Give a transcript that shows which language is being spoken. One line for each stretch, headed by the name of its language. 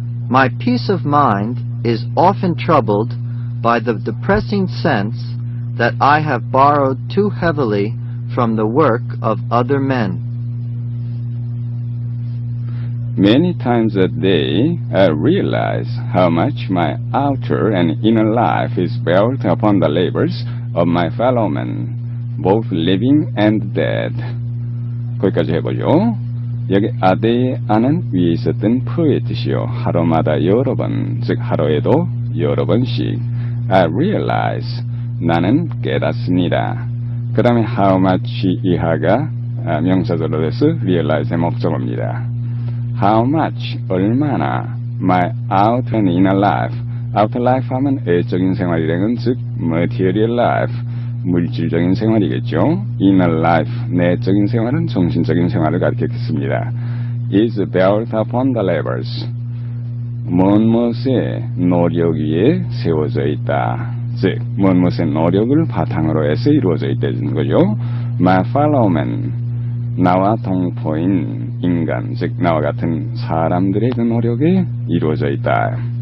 English: My peace of mind is often troubled by the depressing sense that I have borrowed too heavily from the work of other men. Many times a day, I realize how much my outer and inner life is built upon the labors of my fellow men, both living and dead.
Korean: 거기까지 해보죠. 여기 아데의 아는 위에 있었던 프의 뜻이요. 하루마다 여러 번, 즉 하루에도 여러 번씩
English: I realize,
Korean: 나는 깨닫습니다. 그 다음에
English: how much
Korean: 이하가 명사절로 돼서 realize의 목적어입니다.
English: How much,
Korean: 얼마나,
English: my outer and inner life. outer life
Korean: 하면 외적인 생활이라는 건 즉
English: material life,
Korean: 물질적인 생활이겠죠.
English: inner life,
Korean: 내적인 생활은 정신적인 생활을 가리켰습니다.
English: is built upon the labors.
Korean: 무엇의 노력 위에 세워져 있다. 즉, 무엇의 노력을 바탕으로 해서 이루어져 있다는 거죠.
English: My fellow men,
Korean: 나와 동포인 인간, 즉 나와 같은 사람들의 그 노력에 이루어져 있다.